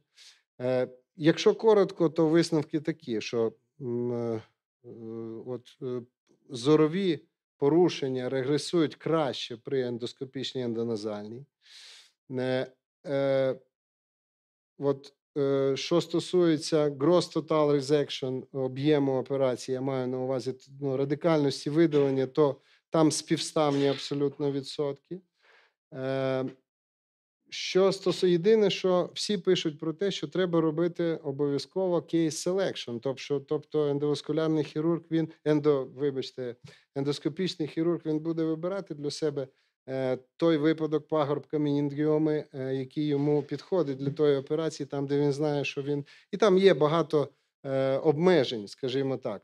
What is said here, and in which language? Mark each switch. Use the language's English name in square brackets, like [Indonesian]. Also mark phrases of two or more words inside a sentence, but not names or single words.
[Ukrainian] Якщо коротко, то висновки такі, що зорові порушення регресують краще при ендоскопічній ендоназальній. Що стосується [English] gross total resection, [Ukrainian] об'єму операції, я маю на увазі радикальності видалення, то там співставні абсолютно відсотки. Єдине, що всі пишуть про те, що треба робити обов'язково [English] case selection, [Ukrainian] тобто ендоваскулярний хірург, ендоскопічний хірург, він буде вибирати для себе той випадок пагорбка менінгіоми, який йому підходить для тої операції, там, де він знає, що він... І там є багато обмежень, скажімо так.